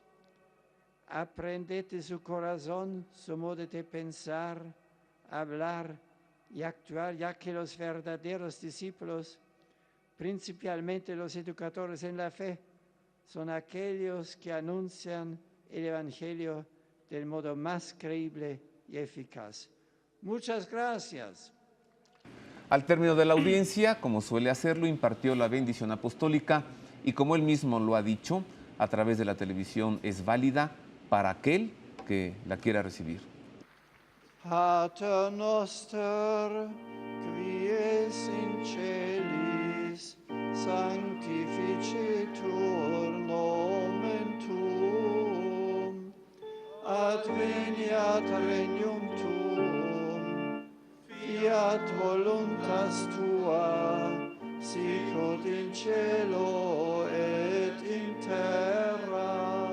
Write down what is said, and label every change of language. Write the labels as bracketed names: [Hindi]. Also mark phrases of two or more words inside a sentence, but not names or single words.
[Spanish] Aprended de su corazón, su modo de pensar, hablar y actuar, ya que los verdaderos discípulos, principalmente los educadores en la fe, son aquellos que anuncian el Evangelio del modo más creíble y eficaz. Muchas gracias. Al término de la audiencia, como suele hacerlo, impartió la bendición apostólica y, como él mismo lo ha dicho, a través de la televisión es válida para aquel que la quiera recibir. [Latin] Pater noster, qui es in celis, sanctificetur nomen tuum, adveniat regnum tuum, fiat voluntas tua, sicut in cielo et in terra.